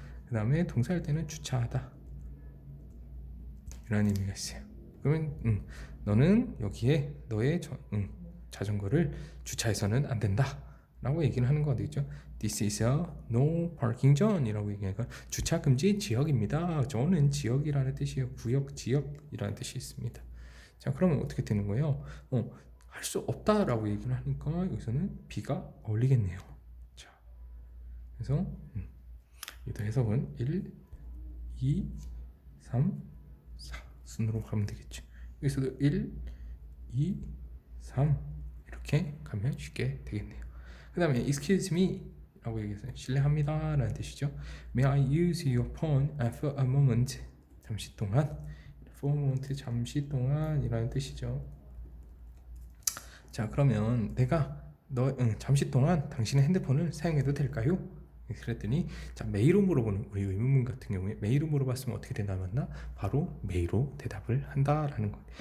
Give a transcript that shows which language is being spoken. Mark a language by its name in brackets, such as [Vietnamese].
[Korean] 그 다음에 동사일 때는 주차하다 이라는 의미가 있어요. 그러면 너는 여기에 너의 자전거를 주차해서는 안 된다 라고 얘기를 하는 거 되겠죠. [English] This is a no parking zone [Korean] 이라고 얘기하니까 주차 금지 지역입니다. 저는 지역이라는 뜻이에요. 구역, 지역이라는 뜻이 있습니다. 자, 그러면 어떻게 되는 거예요? 할 수 없다라고 얘기를 하니까 여기서는 B가 어울리겠네요. 자, 그래서 이도 해석은 1, 2, 3, 4 순으로 가면 되겠죠. 여기서도 1, 2, 3 이렇게 가면 쉽게 되겠네요. 그 다음에 excuse me 라고 얘기했어요. 실례합니다 라는 뜻이죠. [English] May I use your phone for a moment? [Korean] 잠시 동안. for a moment, 잠시 동안 이라는 뜻이죠. 자, 그러면 내가 잠시 동안 당신의 핸드폰을 사용해도 될까요? 그랬더니, 자, 메이로 물어보는 우리 의문문 같은 경우에 메이로 물어봤으면 어떻게 대답했나? 바로 메이로 대답을 한다라는 것.